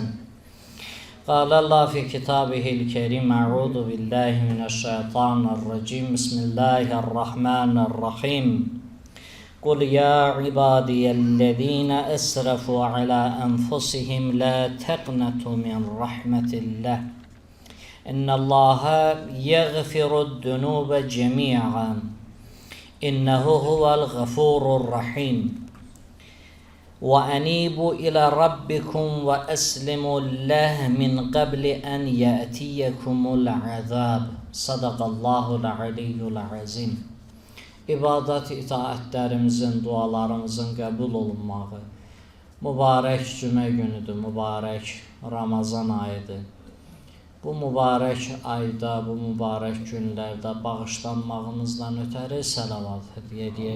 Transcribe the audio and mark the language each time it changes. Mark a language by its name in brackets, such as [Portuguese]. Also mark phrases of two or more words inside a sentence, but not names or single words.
[Arabic] قال الله في كتابه الكريم أعوذ بالله من الشيطان الرجيم بسم الله الرحمن الرحيم قل يا عبادي الذين أسرفوا على أنفسهم لا تقنطوا من رحمة الله إن الله يغفر الذنوب جميعا إنه هو الغفور الرحيم وأنيبوا إلى ربكم وأسلموا له من قبل أن يأتيكم العذاب صدق الله العلي العظيم. [Azerbaijani] İbadət itaətlərimizin, dualarımızın qəbul olunmağı mübarək cümə günüdür, mübarək Ramazan ayıdır. Bu mübarək ayda, bu mübarək günlərdə bağışlanmağımızdan ötəri səlavat hədiyyə edəyək.